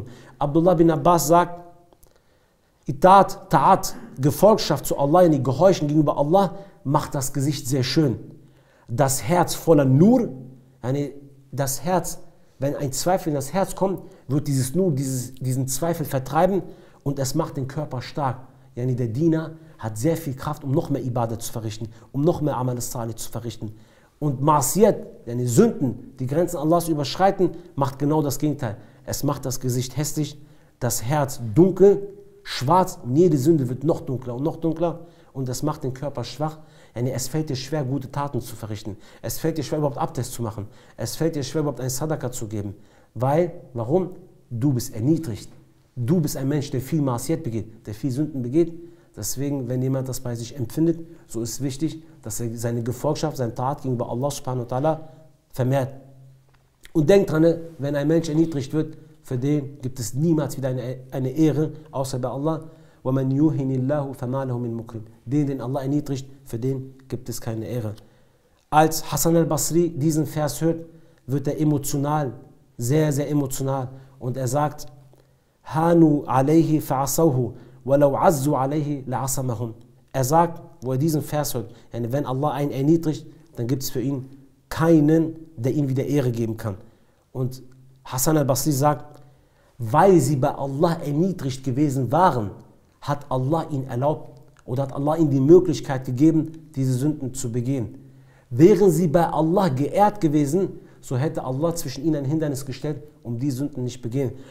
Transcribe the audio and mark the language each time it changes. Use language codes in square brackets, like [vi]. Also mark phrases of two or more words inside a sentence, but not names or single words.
[de] Abdullah bin Abbas sagt, Ta'at, Gefolgschaft zu Allah, die Gehorchen gegenüber Allah, macht das Gesicht sehr schön. Das Herz voller Nur, das Herz, wenn ein Zweifel in das Herz kommt, wird dieses Nur, diesen Zweifel vertreiben und es macht den Körper stark. Der Diener hat sehr viel Kraft, um noch mehr Ibadah zu verrichten, um noch mehr [ar] عمل الصالح [de] zu verrichten. Und Ma'asiyat, Sünden, die Grenzen Allahs überschreiten, macht genau das Gegenteil. Es macht das Gesicht hässlich, das Herz dunkel, schwarz und jede Sünde wird noch dunkler und das macht den Körper schwach. Es fällt dir schwer, gute Taten zu verrichten. Es fällt dir schwer, überhaupt Abdest zu machen. Es fällt dir schwer, überhaupt ein Sadaka zu geben. Warum? Du bist erniedrigt. Du bist ein Mensch, der viel Ma'asiyat begeht, der viel Sünden begeht. Deswegen, wenn jemand das bei sich empfindet, so ist es wichtig, dass er seine Gefolgschaft, seine Tat gegenüber Allah [ar] سبحانه وتعالى [de] vermehrt. Und denkt dran, wenn ein Mensch erniedrigt wird, für den gibt es niemals wieder eine Ehre, außer bei Allah. [ar] وَمَنْ يُهِنِ اللَّهُ فَمَا لَهُ مِنْ مُكْرِمٍ. [de] Den Allah erniedrigt, für den gibt es keine Ehre. Als Hassan al-Basri diesen Vers hört, wird er emotional, sehr, sehr emotional. Und er sagt, [ar] هَانُوا عَلَيْهِ فَعَصَوْهُ وَلَوْ عَزُّوا عَلَيْهِ لَعَصَمَهُمْ. [de] Er sagt, wo er diesen Vers hört, wenn Allah einen erniedrigt, dann gibt es für ihn keinen, der ihm wieder Ehre geben kann. Und Hassan al-Basri sagt, weil sie bei Allah erniedrigt gewesen waren, hat Allah ihnen erlaubt oder hat Allah ihnen die Möglichkeit gegeben, diese Sünden zu begehen. Wären sie bei Allah geehrt gewesen, so hätte Allah zwischen ihnen ein Hindernis gestellt, um die Sünden nicht begehen.